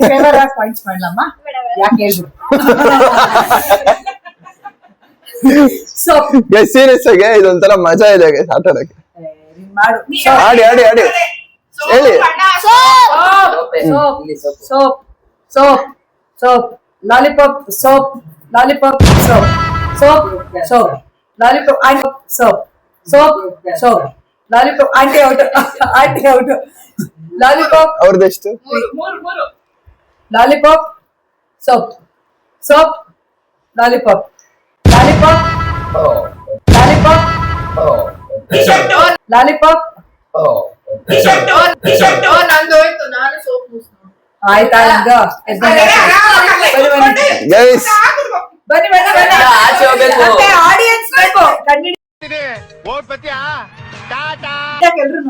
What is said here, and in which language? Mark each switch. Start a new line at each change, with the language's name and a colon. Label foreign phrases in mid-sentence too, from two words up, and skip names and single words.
Kannada: ಪಾಯಿಂಟ್ಸ್ ಮಾಡ್ಲಮ್ಮ ಯಾಕೆ ಹೇಳ್ಬಿಡು ಸೋಪ್
English: guys serious
Kannada: ಆಗಿ ಇದೊಂಥರ ಮಜಾ ಇದೆ ಗೈಸ್ ಆಟ ಆಡಕ್ಕೆ ಮಾಡು ಆಡಿ ಆಡಿ ಆಡಿ ಹೇಳಿ
English: soap soap soap soap Lollipop, soap. Lollipop, soap. Soap, soap. Lollipop, and soap. Soap, soap. Lollipop, auntie out. Auntie out. Lollipop,
Kannada: ಅವ್ರದ್ದು ಎಷ್ಟು?
English: lollipop, soap. Soap, lollipop. Lollipop, lollipop, lollipop.
Kannada: ನಂದು ಹೋಯ್ತು, ನಾನು ಸೋಪ್ ಮುಗಿಸ್ತೀನಿ. ಆಯ್ತಾ ನಿಮ್ದು? ಗೈಸ್ ಬನ್ನಿ ಬನ್ನಿ ಬನ್ನಿ. ಆಚೆ ಹೋಗ್ಬೇಕು. ಆಡಿಯನ್ಸ್ ಬೇಕು ಎಲ್ರು.